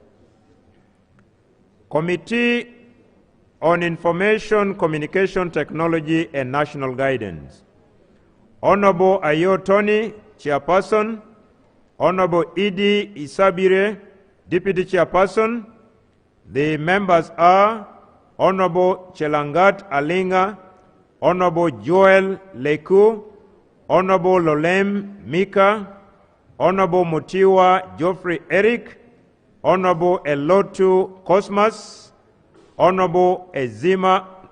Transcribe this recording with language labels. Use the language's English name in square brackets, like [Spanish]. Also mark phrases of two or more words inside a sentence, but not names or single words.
[English] Committee on Information, Communication Technology and National Guidance. Honorable Ayo Tony, Chairperson. Honorable Idi Isabire, Deputy Chairperson. The members are Honorable Chelangat Alinga, Honorable Joel Leku, Honorable Lolem Mika, Honorable Mutiwa Geoffrey Eric, Honorable Elotu Cosmas, Honorable Ezama